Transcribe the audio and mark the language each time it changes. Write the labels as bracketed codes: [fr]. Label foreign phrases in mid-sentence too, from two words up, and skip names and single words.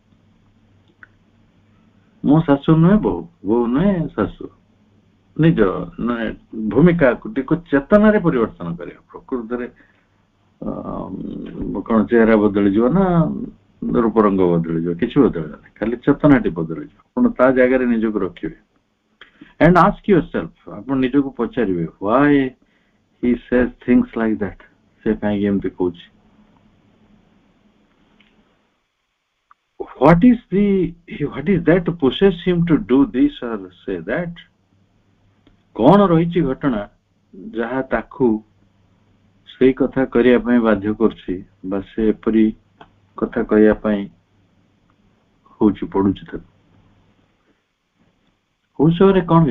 [or] ମୁଁ ଶାଶୁ ନୁହେଁ ବୋହୂ, ବୋହୂ ନୁହେଁ ଶାଶୁ, ନିଜ ଭୂମିକାକୁ ଚେତନାରେ ପରିବର୍ତ୍ତନ କରିବା। ପ୍ରକୃତରେ କଣ ଚେହେରା ବଦଳିଯିବ ନା ରୂପରଙ୍ଗ ବଦଳିଯିବ? କିଛି ବଦଳିବନି, ଖାଲି ଚେତନାଟି ବଦଳିଯିବ। ଆପଣ ତା ଜାଗାରେ ନିଜକୁ ରଖିବେ। [en] and ask yourself, [or] ଆପଣ ନିଜକୁ ପଚାରିବେ, [en] why he says things like that? [or] ସେ କାହିଁକି ଏମିତି କହୁଛି? [en] what is that pushes him to do this or say that? [or] କଣ ରହିଛି ଘଟଣା ଯାହା ତାକୁ ସେଇ କଥା କରିବା ପାଇଁ ବାଧ୍ୟ କରୁଛି, ବା ସେ ଏପରି କଥା କହିବା ପାଇଁ ହଉଛି, ପଡୁଛି ତାକୁ? କୋଉ ସମୟରେ କଣ ହୁଏ?